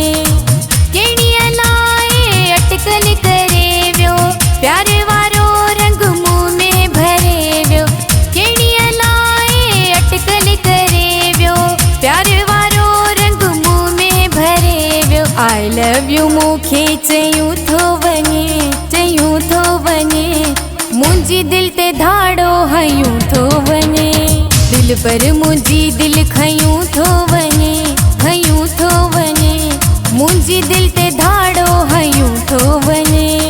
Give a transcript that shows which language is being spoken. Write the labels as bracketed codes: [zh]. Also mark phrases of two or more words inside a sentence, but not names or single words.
[sd] केड़ी लाए अटकल करे वियो प्यार वारो रंग मुंह में भरे वियो। केड़ी लाए अटकल करे वियो प्यार वारो रंग मुंह में भरे वियो। [en] I love you [sd] मूंखे चयूं थो वने मुझी दिल ते धाड़ो हयूं थो वने। दिल पर मुझी दिल खयूं थो वने मुझी दिल ते धाड़ो हयूं थो वने।